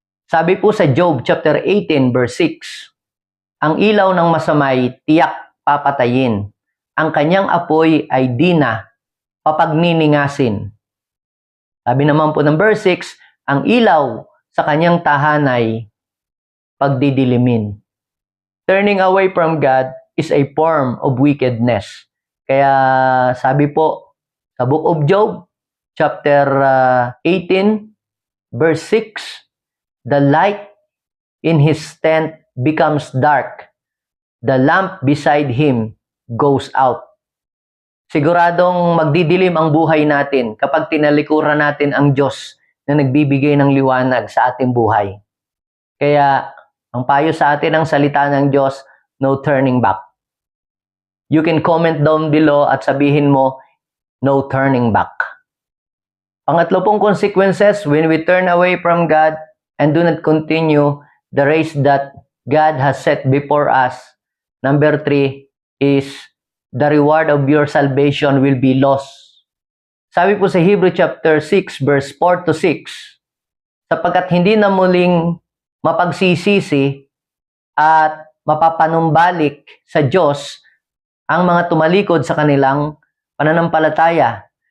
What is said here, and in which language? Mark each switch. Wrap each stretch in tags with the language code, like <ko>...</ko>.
<tl>Sabi po sa</tl> <en>Job chapter 18 verse 6,</en> <tl>ang ilaw ng masamay tiyak papatayin. Ang kanyang apoy ay di na papagniningasin. Sabi naman po ng verse 6, ang ilaw sa kanyang tahanay pagdidilimin.</tl> <en>Turning away from God is a form of wickedness.</en> <tl>Kaya sabi po sa</tl> <en>Book of Job, chapter 18, verse 6, the light in his tent becomes dark. The lamp beside him goes out.</en> <tl>Siguradong magdidilim ang buhay natin kapag tinalikuran natin ang Diyos na nagbibigay ng liwanag sa ating buhay. Kaya ang payo sa atin ang salita ng Diyos,</tl> <en>no turning back. You can comment down below</en> <tl>at sabihin mo,</tl> <en>no turning back.</en> <tl>Pangatlo pong</tl> <en>consequences when we turn away from God and do not continue the race that God has set before us. Number 3 is the reward of your salvation will be lost.</en> <tl>Sabi po sa</tl> <en>Hebrew chapter 6 verse 4 to 6,</en> <tl>sapagkat hindi na muling mapagsisisi at mapapanumbalik sa Diyos ang mga tumalikod sa kanilang pananampalataya.</tl>